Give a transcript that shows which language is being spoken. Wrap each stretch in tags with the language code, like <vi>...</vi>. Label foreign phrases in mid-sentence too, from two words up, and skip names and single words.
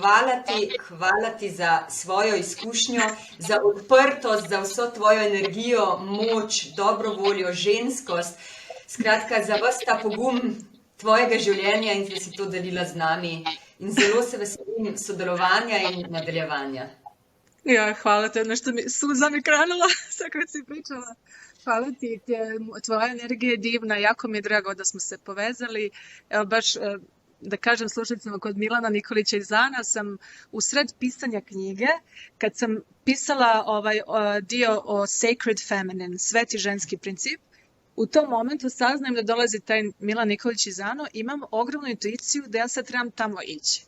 <sl>Hvala ti za svojo izkušnjo, za odprtost, za vso tvojo energijo, moč, dobro voljo, ženskost. Skratka, za ves ta pogum tvojega življenja in da si to delila z nami. In zelo se veselim sodelovanja in nadaljevanja.</sl> <hr>Ja, hvala te, nešto suza mi krenula, sad kad si pričala. Hvala ti, tvoja energija je divna, jako mi je drago da smo se povezali. Evo baš da kažem slušateljima, kod Milana Nikolića iz Zana sam u sred pisanja knjige, kad sam pisala dio o</hr> <en>Sacred Feminine,</en> <hr>sveti ženski princip, u tom momentu saznajem da dolazi taj Milan Nikolić iz Zano, imam ogromnu intuiciju da ja sad trebam tamo ići.</hr>